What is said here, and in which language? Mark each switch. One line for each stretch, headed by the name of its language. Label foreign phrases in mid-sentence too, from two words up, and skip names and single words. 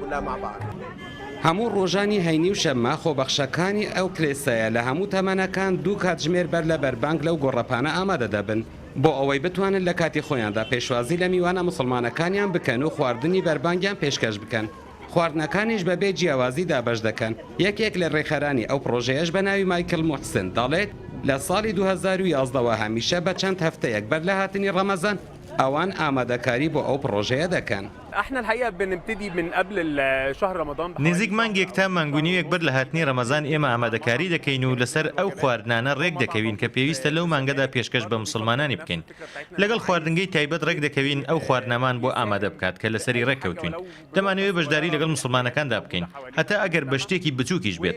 Central Kurdish: هەموو ڕۆژانی هەینی و شەممە خۆبەخشەکانی ئەو کلێسایە لە هەموو تەمەنەکان دوو کاتژمێر بەر لە بەربانگ لەو گۆڕەپانە ئامادە دەبن بۆ ئەوەی بتوانن لە کاتی خۆیاندا پێشوازی لە میوانە مسلمانەکانیان بکەن و خواردنی بەربانگیان پێشکەش بکەن. خواردنەکانیش بەبێ جیاوازی دابەش دەکەن. یەکێک لە ڕێکخەرانی ئەو پرۆژەیەش بە ناوی مایکل موحسن دەڵێت لە ساڵی 2011 هەمیشە بە چەند هەفتەیەک بەر لە هاتنی ڕەمەزان ئەوان ئامادەکاری بۆ ئەو پرۆژەیە دەکەن.
Arabic: احنا الحقيقه بنبتدي من قبل شهر رمضان
Central Kurdish: نزیک مانگێک تا مانگونیوێک بەر لە هاتنی ڕەمەزان ئێمە ئامادەکاری دەکەین و لەسەر ئەو خواردنانە ڕێک دەکەوین کە پێویستە لەو مانگەدا پێشکەش بە مسلمانانی بکەین. لەگەڵ خواردنگەی تایبەت ڕێک دەکەوین ئەو خواردنەمان بۆ ئامادە بکات کە لەسەری ڕێککەوتوین. دەمانەوێت بەشداری لەگەڵ مسلمانەکاندا بکەین هەتا ئەگەر بە شتێکی بچووکیش بێت.